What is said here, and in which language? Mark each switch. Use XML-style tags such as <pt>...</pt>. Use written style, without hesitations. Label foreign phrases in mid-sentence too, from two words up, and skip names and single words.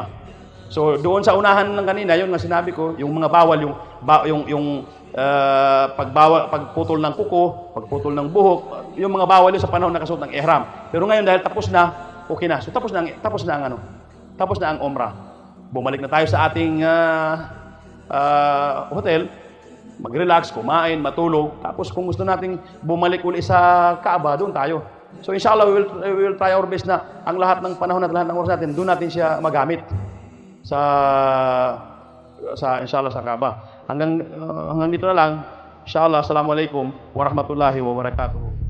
<tl>So doon sa unahan ng kanina, yun nga sinabi ko, yung mga bawal, pagputol ng kuko, pagputol ng buhok, yung mga bawal yun sa panahon na kasuot ng ihram. Pero ngayon dahil tapos na, okay na. So tapos na ang umrah. Bumalik na tayo sa ating hotel. mag-relax, kumain, matulog. Tapos kung gusto nating bumalik uli sa Kaaba, doon tayo. So inshallah,</tl> <en>we will try our best</en> <tl>na ang lahat ng panahon at lahat ng oras natin, doon natin siya magamit sa inshallah sa Kaaba. Hanggang dito na lang.</tl> <ar>إن شاء الله السلام عليكم ورحمة الله وبركاته.</ar>